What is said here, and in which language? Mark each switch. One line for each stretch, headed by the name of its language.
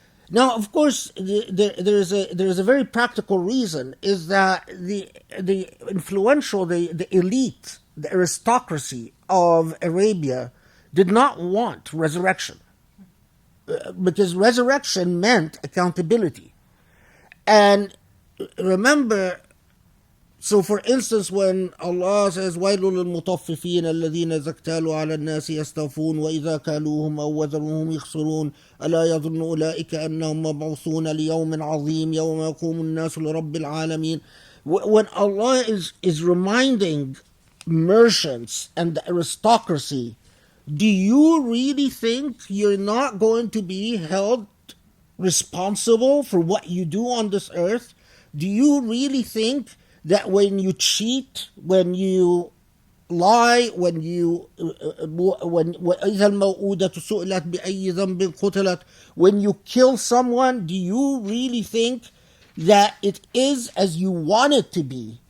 English: Now, of course, there is a very practical reason, is that the influential, the elite, the aristocracy of Arabia did not want resurrection, because resurrection meant accountability. And remember, so for instance, when Allah says,
Arabic: وَيْلٌ لِلْمُطَفِّفِينَ الَّذِينَ إِذَا اكْتَالُوا عَلَى النَّاسِ يَسْتَوْفُونَ وَإِذَا كَالُوهُمْ أَوْ وَزَنُوهُمْ يَخْسِرُونَ أَلَا يَظُنُّ أُولَئِكَ أَنَّهُمْ مَبْعُوثُونَ لِيَوْمٍ عَظِيمٍ يَوْمَ يَقُومُ النَّاسُ لِرَبِّ الْعَالَمِينَ.
English: When Allah is reminding merchants and the aristocracy, do you really think you're not going to be held responsible for what you do on this earth? Do you really think that when you cheat, when you lie, when you
Arabic: إذا الموءودة سئلت بأي ذنب قتلت,
English: when you kill someone, do you really think that it is as you want it to be?